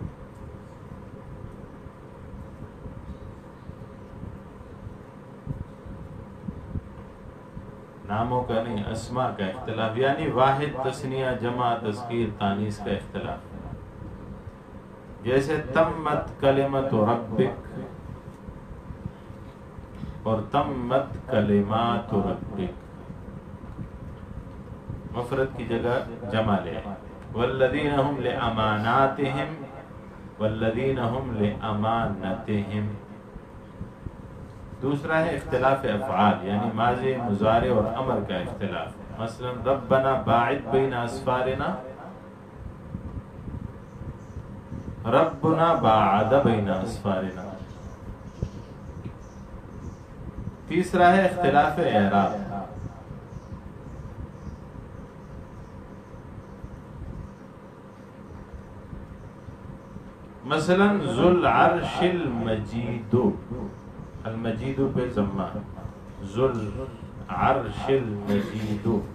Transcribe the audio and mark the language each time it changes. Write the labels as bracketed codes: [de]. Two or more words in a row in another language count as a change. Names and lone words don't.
[ur] ناموں کا نہیں، اسماء کا اختلاف، یعنی واحد تثنیہ جمع تذکیر تانیث کا اختلاف۔ جیسے [ar] تمت کلمت ربک، [ur] اور [ar] تمت کلمات ربک، [ur] مفرد کی جگہ جمع لے، [ar] والذین هم لاماناتهم، والذین هم لامانتهم۔ [ur] دوسرا ہے اختلاف افعال، یعنی ماضی، مضارع اور امر کا اختلاف، [ar] مثلا ربنا باعد بین اسفارنا، ربنا باعد بین اسفارنا۔ [ur] تیسرا ہے اختلاف اعراب، مثلا [ar] ذو العرش المجید، [ur] المجید پہ ضمہ، [ar] ذو العرش المجید،